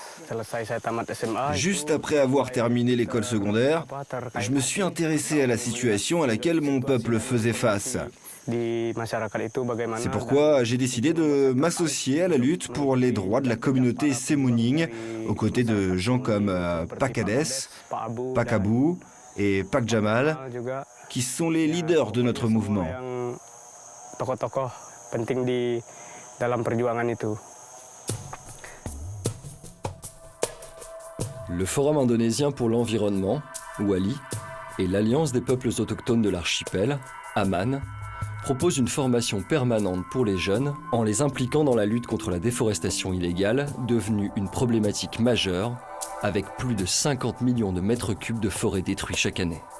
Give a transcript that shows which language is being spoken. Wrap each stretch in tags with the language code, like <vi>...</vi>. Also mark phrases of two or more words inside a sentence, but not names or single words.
<fr>Juste après avoir terminé l'école secondaire, je me suis intéressé à la situation à laquelle mon peuple faisait face. C'est pourquoi j'ai décidé de m'associer à la lutte pour les droits de la communauté Semunying, aux côtés de gens comme Pak Hades, Pak Abu et Pak Jamal, qui sont les leaders de notre mouvement.</fr> <id>Tokoh-tokoh penting di dalam perjuangan itu.</id> <fr>Le Forum indonésien pour l'environnement, WALI, et l'Alliance des peuples autochtones de l'archipel, AMAN, proposent une formation permanente pour les jeunes en les impliquant dans la lutte contre la déforestation illégale, devenue une problématique majeure, avec plus de 50 millions de mètres cubes de forêt détruits chaque année.</fr>